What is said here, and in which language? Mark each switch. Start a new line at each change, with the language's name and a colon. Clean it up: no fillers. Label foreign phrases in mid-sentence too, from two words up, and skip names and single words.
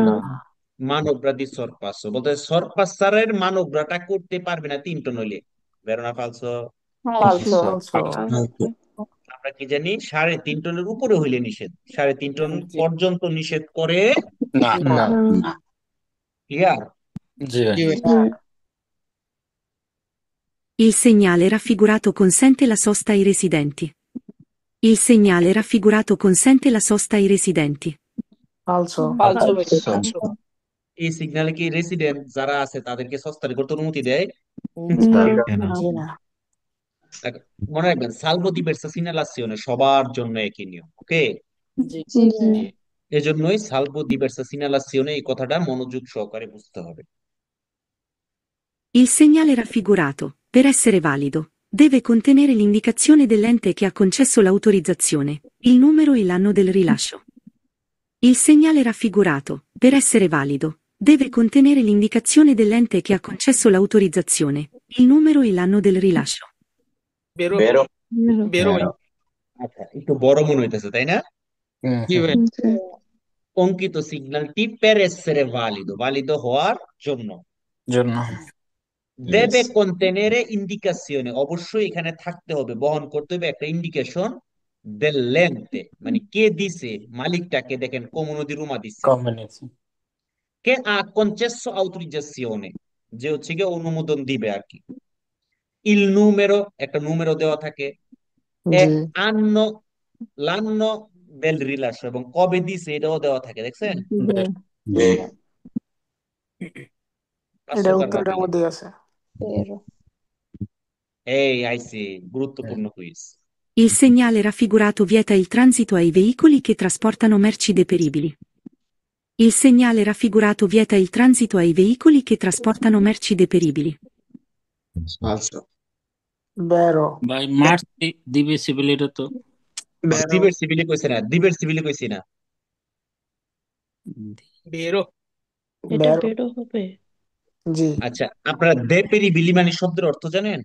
Bangla: মানবরাদি সরপাস, বলতে সরপাসারের মানবরাটা করতে পারবে না 3 টন হইলে। বেরোনা ফালসো। ফালসো। ফালসো আমরা কি জানি 3.5 টনের উপরে হইলে নিষেধ, 3.5 টন পর্যন্ত নিষেধ করে না। না না। ক্লিয়ার? জি ভাই। জি ভাই।
Italian: Il segnale raffigurato consente la sosta ai residenti. Il segnale raffigurato consente la sosta ai residenti.
Bangla: ফালসো ফালসো এই সিগন্যালে কি রেসিডেন্ট যারা আছে তাদেরকে সস্তারি করতে অনুমতি দেয়? না। জি না দেখো, মনে রাখবেন
Italian: salvo di versa segnalazione
Bangla: সবার জন্য একই নিয়ম। ওকে, জি। এজন্যই
Italian: salvo di versa segnalazione
Bangla: এই কথাটা মনোযোগ সহকারে বুঝতে হবে।
Italian: Il segnale raffigurato, per essere valido, deve contenere l'indicazione dell'ente che ha concesso l'autorizzazione, il numero e l'anno del rilascio. Il segnale raffigurato, per essere valido, deve contenere l'indicazione dell'ente che ha concesso l'autorizzazione, il numero e l'anno del rilascio.
Bangla: বেরো বেরো বেরো ভাই। আচ্ছা, একটু বড় মনে হইতেছে তাই না? জি ভাই। অঙ্কিত সিগন্যালটি
Italian: per essere valido,
Bangla: ভালিদ হওয়ার জন্য। জন্য
Italian: দেবে contenere indicazione,
Bangla: অবশ্যই এখানে থাকতে হবে, বহন করতে হবে একটা ইন্ডিকেশন dell'ente, মানে কে দিছে, মালিকটাকে দেখেন
Italian: comune di Roma
Bangla: দিছে, কম্বিনেশন।
Italian: কে ha concesso autorizzazione,
Bangla: যে হচ্ছে গিয়ে অনুমোদন দিবে আর কি।
Italian: il numero,
Bangla: একটা numero দেওয়া থাকে, e জি
Italian: anno, l'anno del rilascio,
Bangla: এবং কবে দিছে এটাও দেওয়া থাকে, দেখছেন? এটা 500 বার উত্তরটার ভাবলেন। মধ্যে আছে এই আইসি গুরুত্বপূর্ণ কুইজ।
Italian: Il segnale raffigurato vieta il transito ai veicoli che trasportano merci deperibili. Il segnale raffigurato vieta il transito ai veicoli che trasportano merci deperibili.
Bangla: ফালসো বেরো ভাই মার্চি দিবে সিভিল, এটা তো বেরো দিবের সিভিলে কইছে না, দিবের সিভিলে কইছি না। বেরো বেরো জি আচ্ছা, আপনারা দেপেরি বিলি মানে শব্দের অর্থ জানেন?